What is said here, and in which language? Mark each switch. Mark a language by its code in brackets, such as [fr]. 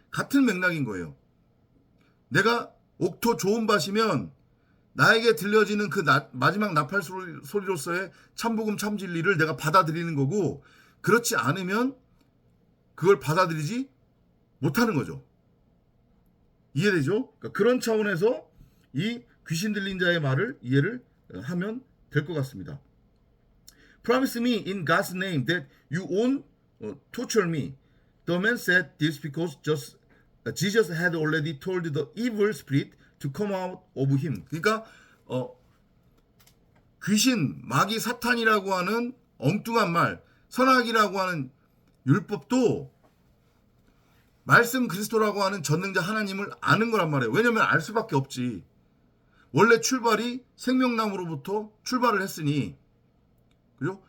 [ko] 같은 맥락인 거예요. 내가 옥토 좋은 밭이면 나에게 들려지는 그 마지막 나팔 소리로서의 참복음 참진리를 내가 받아들이는 거고, 그렇지 않으면 그걸 받아들이지 못하는 거죠. 이해되죠? 그러니까 그런 차원에서 이 귀신 들린 자의 말을 이해를 하면 될 것 같습니다. [en] Promise me in God's name that you won't torture me. The man said this because Jesus had already told the evil spirit to come out of him. [ko] 그러니까 귀신, 마귀, 사탄이라고 하는 엉뚱한 말, 선악이라고 하는 율법도 말씀 그리스도라고 하는 전능자 하나님을 아는 거란 말이에요. 왜냐면 알 수밖에 없지. 원래 출발이 생명나무로부터 출발을 했으니, 그죠?